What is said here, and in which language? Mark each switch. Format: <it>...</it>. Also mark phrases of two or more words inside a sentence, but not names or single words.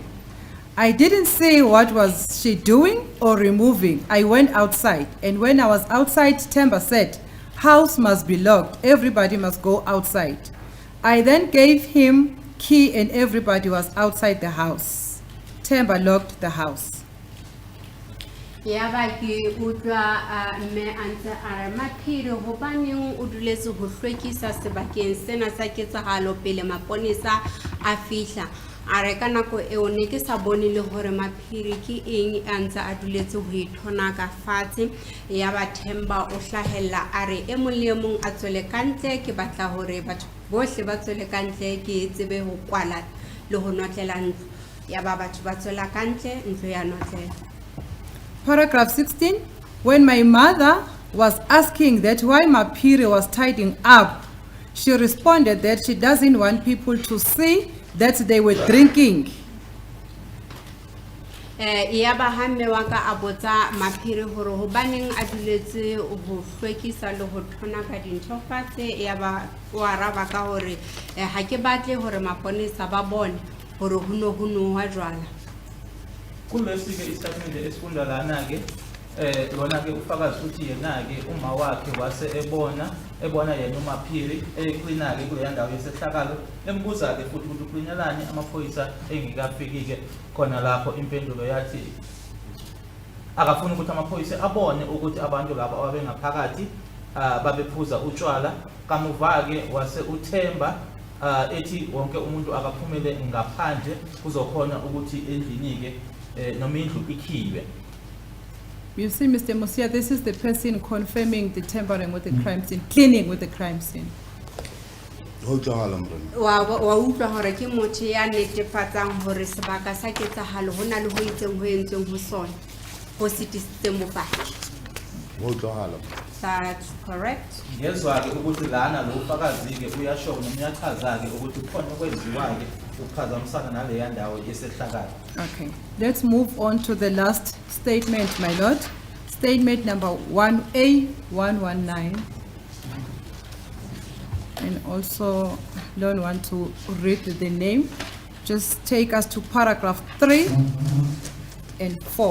<en>I didn't see what was she doing or removing. I went outside, and when I was outside, Temba said, house must be locked, everybody must go outside. I then gave him key and everybody was outside the house. Temba locked the house.</en> <st>Ya ba ke utlwa me antse a re Maphiri hobaneng o duletse ho hlwekisa sebakeng sena sa ketsahalo pele maponesa a fihla. A re ka nako eo ne ke sa bone le hore Maphiri ke eng antse a duletse ho ithona ka fatshe. Ya ba Themba o hlahella a re e mong le mong a tswele kantle ke batla hore batho bohle ba tswele kantle ke tsebe ho kwala le ho notlela ntlo. Ya ba batho ba tswela kantle ntlo ya notlela.</st> <en>Paragraph 16, when my mother was asking that why Maphiri was tidying up, she responded that she doesn't want people to see that they were drinking.</en> <st>Ya ba hamme wa ka a botsa Maphiri hore hobaneng a duletse ho hlwekisa le ho thona ka dintho fatshe. Ya ba o araba ka hore ha ke batle hore maponesa ba bone hore ho no wa jwala.</st> <zu>Kulesi ke istatement esifunda lana ke lona ke ufakazi ukuthi yena ke uma wakhe wase ebona yena uMaphiri ecleana ke kule ndawo yesehlakalo embuza ke futhi ukuthi ucleanelani amaphoyisa engikafiki ke khona lapho impendulo yathi akafuna ukuthi amaphoyisa abone ukuthi abantu laba ababengaphakathi babephuza utshwala. Kamuva ke wase uThemba ethi wonke umuntu akaphumele ngaphandle kuzokhona ukuthi endlini ke</zu> <en>You see, Mr. Mosia, this is the person confirming the tampering with the crime scene, cleaning with the crime scene.</en> <st>Wa utlwa hore ke motho ya netefatsang hore sebaka sa ketsahalo hona le ho itseng ho entsweng ho sona ho sitisitseng bopaki.</st> <en>That's correct.</en> <zu>Ngezwa ke ukuthi lana lo ufakazi ke uyasho noma uyachaza ke ukuthi khona okwenziwa ke ukuphazamisana nale ndawo yesehlakalo.</zu> <en>Okay, let's move on to the last statement, my lord. Statement number 1A119. And also, don't want to read the name. Just take us to paragraph 3 and 4.</en>